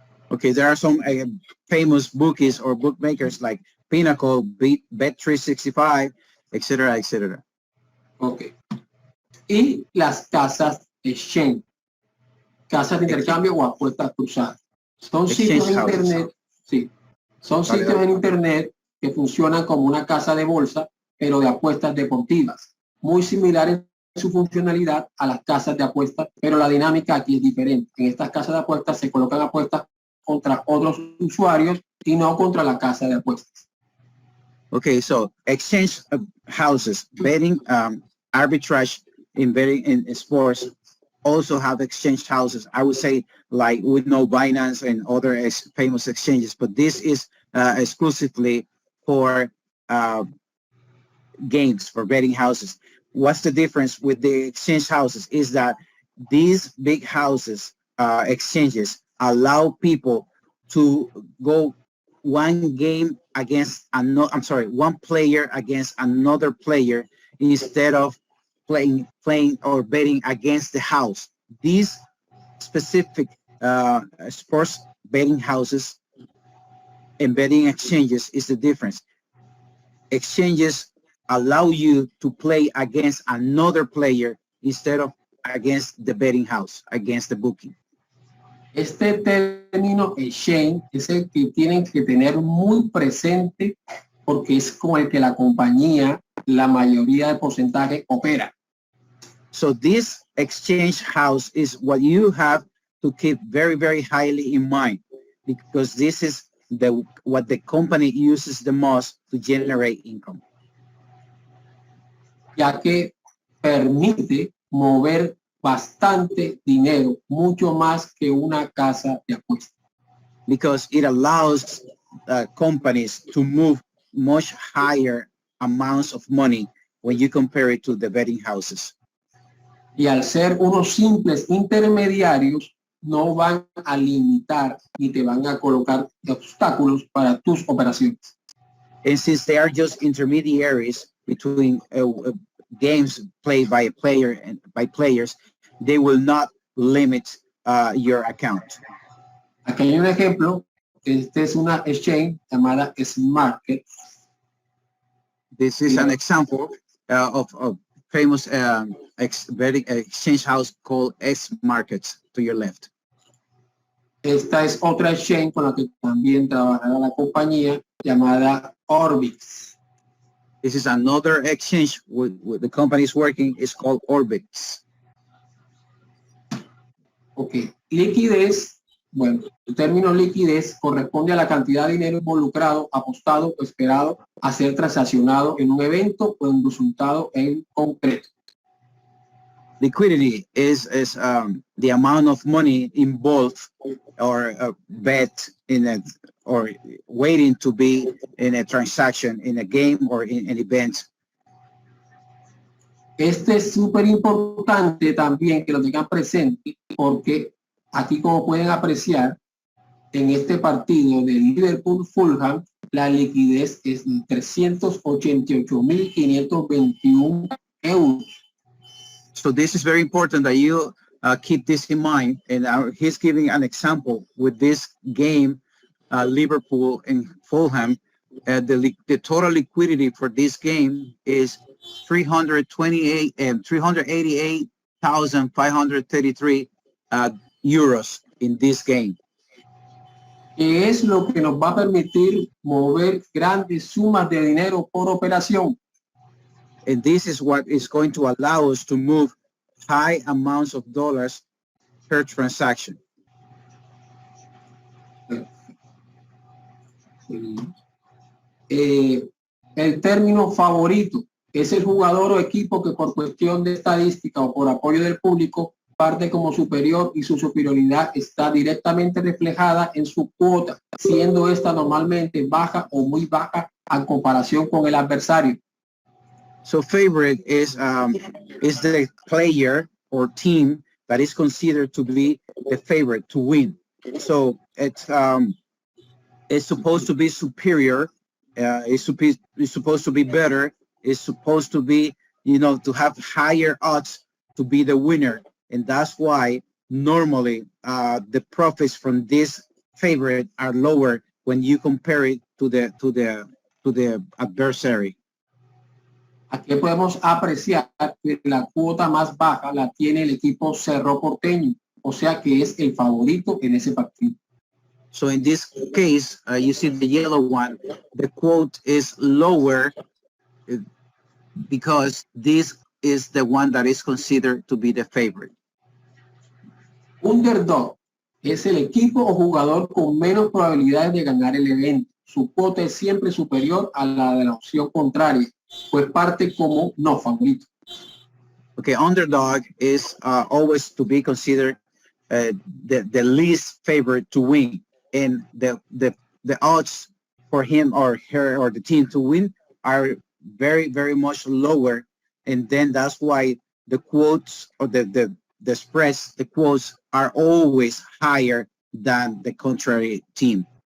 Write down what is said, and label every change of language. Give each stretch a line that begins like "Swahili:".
English: Okay, there are some famous bookies or bookmakers like Pinnacle, Bet365, etc., etc. Okay.
Spanish: Y las casas exchange, casas de intercambio o apuestas cruzadas. Son sitios en internet, sí, son sitios en internet que funcionan como una casa de bolsa, pero de apuestas deportivas, muy similares en su funcionalidad a las casas de apuestas, pero la dinámica aquí es diferente. En estas casas de apuestas se colocan apuestas contra otros usuarios y no contra la casa de apuestas.
English: Okay, so exchange houses, betting, arbitrage in betting in sports also have exchange houses. I would say, like, we know Binance and other famous exchanges, but this is exclusively for games, for betting houses. What's the difference with the exchange houses is that these big houses, exchanges, allow people to go one game against another, one player against another player instead of playing or betting against the house. These specific sports betting houses and betting exchanges is the difference. Exchanges allow you to play against another player instead of against the betting house, against the booking.
Spanish: Este término exchange es el que tienen que tener muy presente porque es con el que la compañía, la mayoría del porcentaje opera.
English: So this exchange house is what you have to keep very, very highly in mind, because this is what the company uses the most to generate income.
Spanish: Ya que permite mover bastante dinero, mucho más que una casa de apuestas.
English: Because it allows companies to move much higher amounts of money when you compare it to the betting houses.
Spanish: Y al ser unos simples intermediarios, no van a limitar ni te van a colocar obstáculos para tus operaciones.
English: And since they are just intermediaries between games played by a player and by players, they will not limit your account.
Spanish: Aquí hay un ejemplo. Este es una exchange llamada 𝗧𝗵𝗲.
English: This is an example of famous betting exchange house called 𝗧𝗵𝗲 to your left.
Spanish: Esta es otra exchange con la que también trabajará la compañía llamada Orbix.
English: This is another exchange with the company is working. It's called Orbix.
Spanish: Ok, liquidez. Bueno, el término liquidez corresponde a la cantidad de dinero involucrado, apostado o esperado a ser transaccionado en un evento o en un resultado en concreto.
English: Liquidity is the amount of money involved or bet in a, or waiting to be in a transaction, in a game or in an event.
Spanish: Este es súper importante también que lo tengan presente porque aquí, como pueden apreciar, en este partido de Liverpool-Fulham, la liquidez es de 388.521 euros.
English: So this is very important that you keep this in mind. And he's giving an example with this game, Liverpool and Fulham. The total liquidity for this game is 388,533 euros in this game.
Spanish: Que es lo que nos va a permitir mover grandes sumas de dinero por operación.
English: And this is what is going to allow us to move high amounts of dollars per transaction.
Spanish: El término favorito es el jugador o equipo que por cuestión de estadística o por apoyo del público parte como superior y su superioridad está directamente reflejada en su cuota, siendo esta normalmente baja o muy baja en comparación con el adversario.
English: So favorite is the player or team that is considered to be the favorite to win. So it's supposed to be superior. It's supposed to be better. It's supposed to be, to have higher odds to be the winner. And that's why normally the profits from this favorite are lower when you compare it to the adversary.
Spanish: Aquí podemos apreciar que la cuota más baja la tiene el equipo Cerro Porteño, o sea que es el favorito en ese partido.
English: So in this case, you see the yellow one, the quote is lower because this is the one that is considered to be the favorite.
Spanish: Underdog es el equipo o jugador con menos probabilidades de ganar el evento. Su cuota es siempre superior a la de la opción contraria, pues parte como no favorito.
English: Okay, underdog is always to be considered the least favorite to win, and the odds for him or her or the team to win are very, very much lower, and then that's why the quotes or the spreads, the quotes are always higher than the contrary team.